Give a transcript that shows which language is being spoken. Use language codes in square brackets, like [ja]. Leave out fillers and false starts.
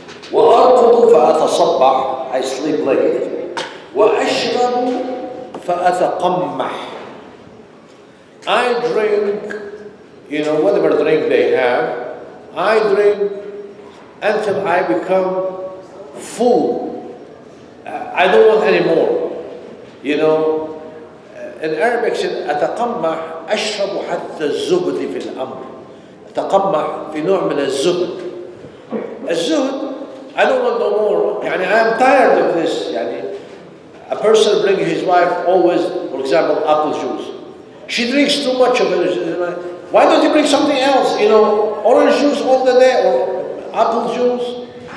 [ar] وَأَرْقُضُ فَأَتَصَبَّحْ. I sleep late. وَأَشْرَبُ فَأَتَقَمَّحْ. [en] I drink, you know, whatever drink they have, I drink until I become full. I don't want any more. [ar] You know, in Arabic said أتقمح أشرب حتى الزهد في الأمر. أتقمح في نوع من الزهد. [en] الزهد, I don't want no more. يعني I am tired of this. يعني a person brings his wife always, for example, apple juice. She drinks too much of it. Why don't you bring something else? You know, orange juice all the day or apple juice.